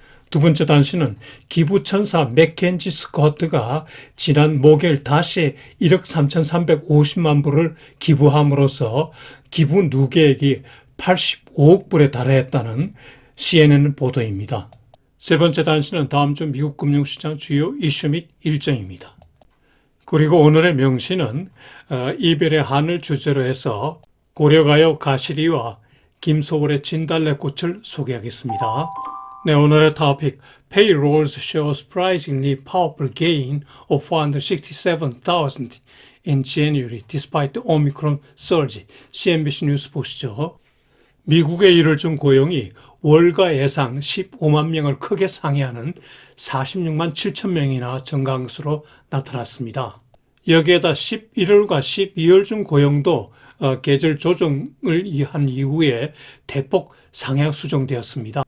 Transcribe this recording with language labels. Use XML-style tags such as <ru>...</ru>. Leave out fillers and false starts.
<ko>두 번째 단신은 기부천사 맥켄지 스코트가 지난 목요일 다시 1억 3,350만 불을 기부함으로써 기부 누계액이 85억 불에 달했다는 CNN 보도입니다. 세 번째 단신은 다음 주 미국 금융시장 주요 이슈 및 일정입니다. 그리고 오늘의 명시는 이별의 한을 주제로 해서 고려가요 가시리와 김소월의 진달래꽃을 소개하겠습니다. 네, 오늘의 토픽</ko> <en>Payrolls show surprisingly powerful gain of 467,000 in January despite the Omicron surge.</en> <ko>CNBC 뉴스 보시죠. 미국의 1월 중 고용이 월가 예상 15만 명을 크게 상회하는 46만 7천 명이나 증가한 것으로 나타났습니다. 여기에다 11월과 12월 중 고용도 계절 조정을 한 이후에 대폭 상향 수정되었습니다.</ko>